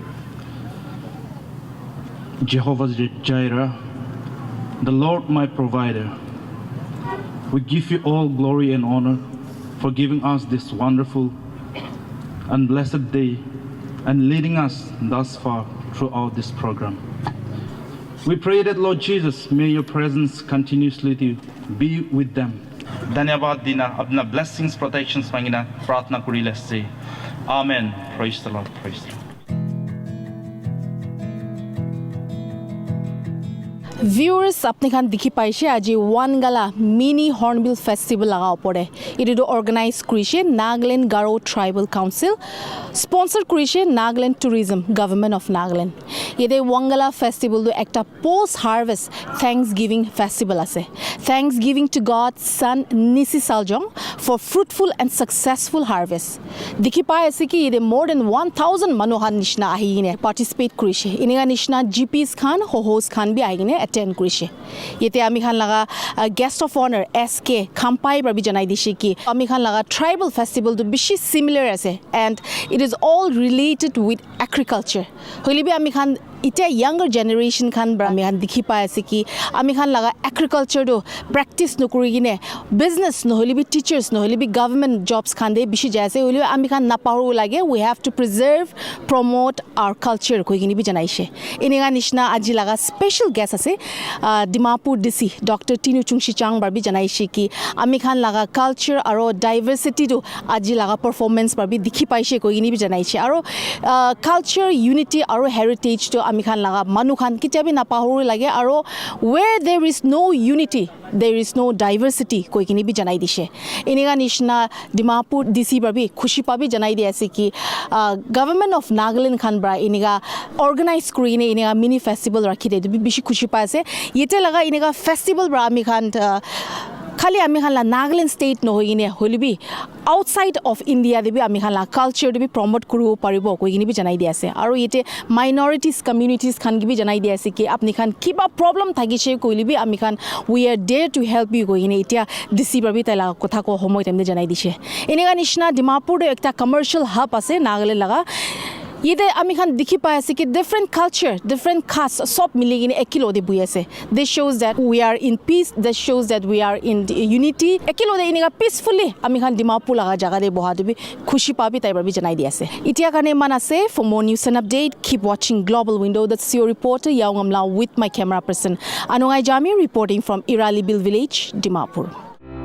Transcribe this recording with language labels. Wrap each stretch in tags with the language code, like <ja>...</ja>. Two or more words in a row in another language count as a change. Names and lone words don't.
<en>Jehovah Jireh, the Lord my provider, we give you all glory and honor for giving us this wonderful and blessed day and leading us thus far throughout this program. We pray that Lord Jesus, may your presence continuously be with them.</en> <nag>Dhanyabad dina, apna blessings, protections mangina, pratna kuri lesse.</nag> <en>Amen. Praise the Lord. Praise the Lord. Viewers,</en> <nag>apni khan dikhi paise aji Wangala mini hornbill festival laga opore ito organize kurise Nagaland Garo Tribal Council sponsor kurise Nagaland Tourism Government of Nagaland yete Wangala festival do ekta</nag> <en>post harvest Thanksgiving festival</en> <nag>ase</nag> <en>Thanksgiving to God</en> <nag>Son Nisi Saljong</nag> <en>for fruitful and successful harvest</en> <nag>dikhi pai ase ki ite</nag> <en>more than 1000</en> <nag>manohan nishna ahine participate kurise iniga nishna GPs khan host khan bi ahine attend kurise yete ami khan laga</nag> <en>guest of honor</en> <nag>SK Khampai barabi janai dishi ki ami khan laga tribal festival to bishi similar ase</nag> <en>and it is all related with agriculture</en> <nag>hoile bi ami khan ite younger generation khan bra ami khan dikhi pai ase ki ami khan laga agriculture do practice no kuri gine business no hoile bi teachers no hoile bi</nag> <en>government jobs</en> <nag>khan de bishi jaise hoile ami khan na paru lage</nag> <en>we have to preserve promote our culture</en> <nag>koi gini bi janaise iniga nishna aji laga</nag> <en>special guest</en> <nag>ase Dimapur DC Dr. Tinu Chungshicang barbi janaise ki ami khan laga culture aro diversity do aji laga performance barbi dikhi paise koi gini bi janaise aro culture unity aro heritage to ami khan laga manu khan kitabi na pahoru lage aro</nag> <en>where there is no unity there is no diversity</en> <nag>koi kini bi janai dishe iniga nishna Dimapur DC barbi khushi pabi janai di ase ki government of Nagaland khan bra iniga organize kuri ne iniga</nag> <en>mini festival</en> <nag>rakhi de bishi khushi pa ase yete laga iniga festival bra ami khan khali ami khan la Nagaland state no hoine holibi</nag> <en>outside of India</en> <nag>de bi ami khan la culture de bi promote kuru paribo koi gini bi janai di ase aro yete</nag> <en>minorities communities</en> <nag>khan gi bi janai di ase ki apni khan kiba problem thagise koili bi ami khan</nag> <en>we are there to help you</en> <nag>koi gini etia DC barbi tala kotha ko homoy temne janai dise eniga nishna Dimapur de ekta</nag> <en>commercial hub</en> <nag>ase Nagaland laga yete ami khan dikhi pai ase ki</nag> <en>different culture different caste</en> <nag>sob miligine ekilo de bui ase</nag> <en>this shows that we are in peace this shows that we are in unity</en> <nag>ekilo de iniga peacefully ami khan Dimapur laga jaga de boha de bi khushi pabi tai barbi janai di ase itia kane man ase</nag> <en>for more news and update keep watching Global Window that's your reporter Yaungamla with my camera person Anungai Jami reporting from Iralibil village Dimapur</en>